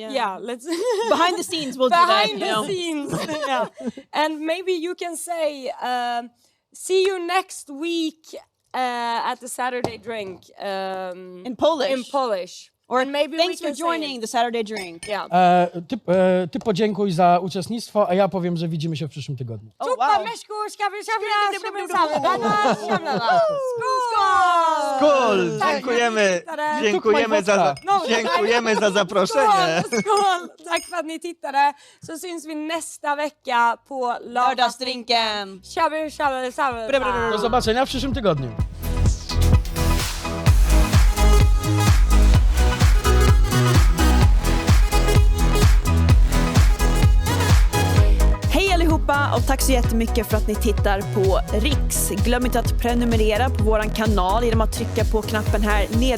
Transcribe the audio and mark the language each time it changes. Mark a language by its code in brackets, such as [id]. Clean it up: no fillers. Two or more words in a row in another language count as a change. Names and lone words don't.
[en] Yeah, let's behind the scenes we'll do that. Behind the scenes, and maybe you can say, "See you next week at the Saturday drink in Polish." In Polish. Or maybe thanks for joining the Saturday drink. [pl] Ty podziękuj za uczestnictwo, a ja powiem, że widzimy się w przyszłym tygodniu. [sv] Skål! [pl] Dziękujemy za zaproszenie. [sv] Skål! Tack för att ni tittade. Så syns vi nästa vecka på Lördagsdrinken. [pl] Do zobaczenia w przyszłym tygodniu. [sv] Och tack så jättemycket för att ni tittar på Riks. Glöm inte att prenumerera på våran kanal genom att trycka på knappen här nedanför.